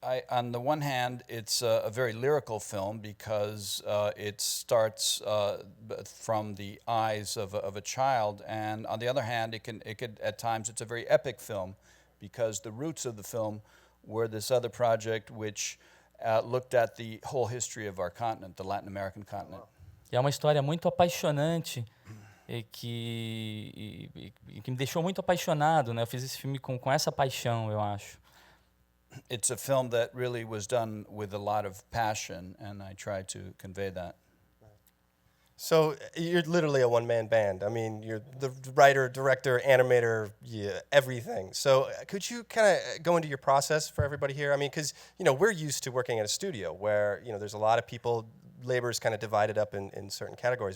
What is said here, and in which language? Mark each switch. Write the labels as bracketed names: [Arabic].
[English] On the one hand, it's a very lyrical film because it starts from the eyes of a child, and on the other hand, it could at times it's a very epic film because the roots of the film were this other project which looked at the whole history of our continent, the Latin American continent. [Portuguese] E é uma história muito apaixonante e que me deixou muito apaixonado, né? Eu fiz esse filme com essa paixão, eu acho. [English] It's a film that really was done with a lot of passion, and I try to convey that. So you're literally a one-man band. I mean, you're the writer, director, animator, everything. So could you kind of go into your process for everybody here? I mean, because we're used to working at a studio where there's a lot of people, labor is kind of divided up in certain categories.